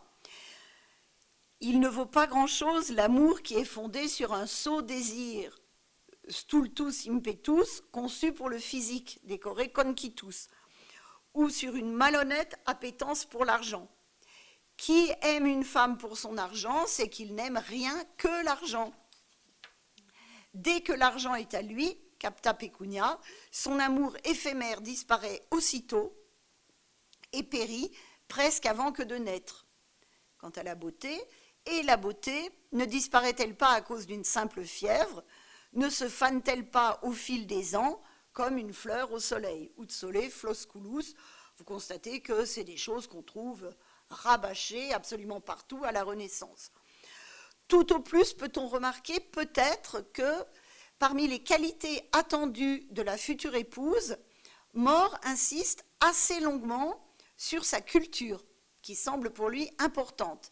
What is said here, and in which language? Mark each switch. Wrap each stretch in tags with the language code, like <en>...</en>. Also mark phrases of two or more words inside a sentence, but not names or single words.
<fr>Il ne vaut pas grand-chose l'amour qui est fondé sur un sot désir,</fr> <la>stultus impetus,</la> <fr>conçu pour le physique,</fr> <la>décoré concitus,</la> <fr>ou sur une malhonnête appétence pour l'argent. Qui aime une femme pour son argent, c'est qu'il n'aime rien que l'argent. Dès que l'argent est à lui,</fr> <la>capta pecunia,</la> <fr>son amour éphémère disparaît aussitôt et périt presque avant que de naître. Quant à la beauté, et la beauté ne disparaît-elle pas à cause d'une simple fièvre? Ne se fane-t-elle pas au fil des ans comme une fleur au soleil?</fr> <la>Ut sole flosculus,</la> <fr>vous constatez que c'est des choses qu'on trouve rabâchées absolument partout à la Renaissance. Tout au plus peut-on remarquer peut-être que parmi les qualités attendues de la future épouse, More insiste assez longuement sur sa culture, qui semble pour lui importante.</fr>